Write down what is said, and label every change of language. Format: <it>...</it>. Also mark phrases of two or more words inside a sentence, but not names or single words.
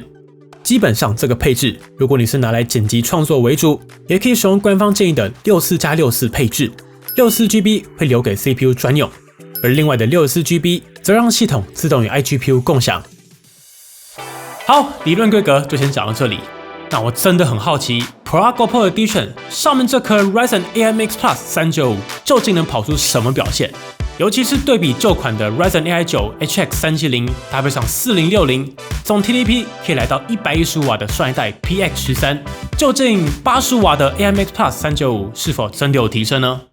<zh>基本上這個配置，如果你是拿來剪輯創作為主，也可以使用官方建議的64+64配置，64GB 會留給 CPU 專用，而另外的64GB 則讓系統自動與 iGPU 共享。好，理論規格就先講到這裡。那我真的很好奇 ，ProArt GoPro Edition 上面這顆 Ryzen AI-Max Plus 395究竟能跑出什麼表現？尤其是對比舊款的 Ryzen AI 9 HX 370，搭配上4060，總 TDP 可以來到115瓦的上一代 PX 13，究竟85瓦的 AI-Max Plus 395是否真的有提升呢？</zh>